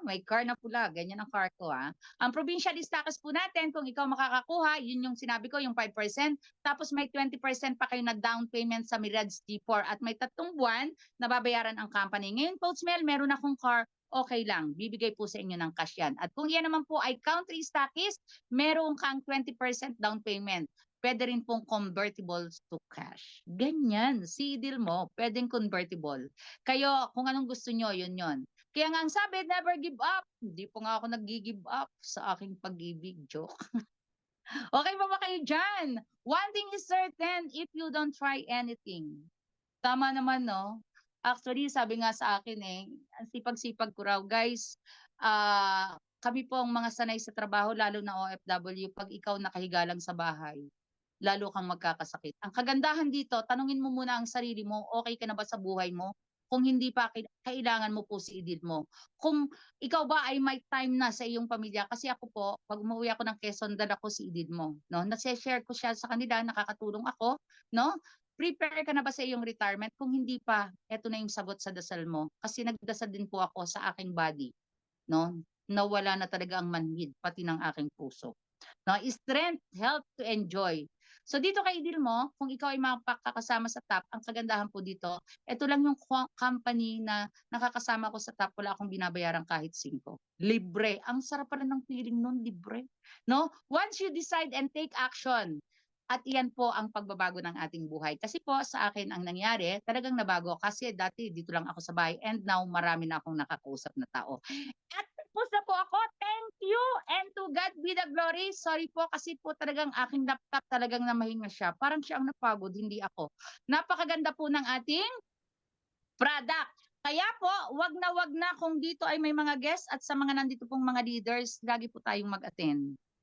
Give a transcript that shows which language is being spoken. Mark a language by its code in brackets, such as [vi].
[tl] May car na pula, ganyan ang car ko, Ang provincial stocks po natin kung ikaw makakakuha, yun yung sinabi ko, yung 5%, tapos may 20% pa kayo na down payment sa Mirage G4 at may 3 buwan na babayaran ang company. Ngayon po, Mel, meron akong car, okay lang, bibigay po sa inyo ng cash yan. At kung yan naman po ay country stockist, meron kang 20% down payment. Puwede rin pong convertible to cash. Ganyan, si deal mo puwedeng convertible. Kayo kung anong gusto niyo, yun yun. Kaya nga ang sabi, [en] never give up. [tl] Hindi po nga ako naggi-give up sa aking pag-ibig, joke. Okay pa ba kayo diyan? [en] One thing is certain, if you don't try anything. [tl] Tama naman 'no? Actually sabi nga sa akin, ang sipag-sipag ko raw, "Guys, kami po ang mga sanay sa trabaho lalo na OFW 'pag ikaw nakahiga lang sa bahay, lalo kang magkakasakit." Ang kagandahan dito, tanungin mo muna ang sarili mo, okey ka na ba sa buhay mo? Kung hindi pa, kailangan mo po si idil mo. Kung ikaw ba ay may time na sa iyong pamilya, kasi ako po 'pag umuwi ako ng Quezon dala ko si idil mo 'no, nase-share ko siya sa kanila, nakakatulong ako 'no. Prepare ka na ba sa iyong retirement? Kung hindi pa, eto na yung sagot sa dasal mo. Kasi nagdasal din po ako sa aking body 'no, na wala na talaga ang manhid pati ng aking puso. [en] No, strength, health to enjoy. [tl] So dito kay deal mo, kung ikaw ay makakasama sa top, ang kagandahan po dito, ito lang yung company na nakakasama ko sa top, wala akong binabayaran kahit 5. Libre. Ang sarap pala ng feeling nun, libre. No? [en] Once you decide and take action, [tl] at iyan po ang pagbabago ng ating buhay. Kasi po sa akin ang nangyari, talagang nabago kasi dati dito lang ako sa bahay and now marami na akong nakakausap na tao. At tapos na po ako. [en] Thank you and to God be the glory. [tl] Sorry po kasi po talagang aking laptop talagang namahinga siya. Parang siya ang napagod, hindi ako. Napakaganda po ng ating product. Kaya po, wag na kung dito ay may mga guests at sa mga nandito pong mga leaders, lagi po tayong mag-attend.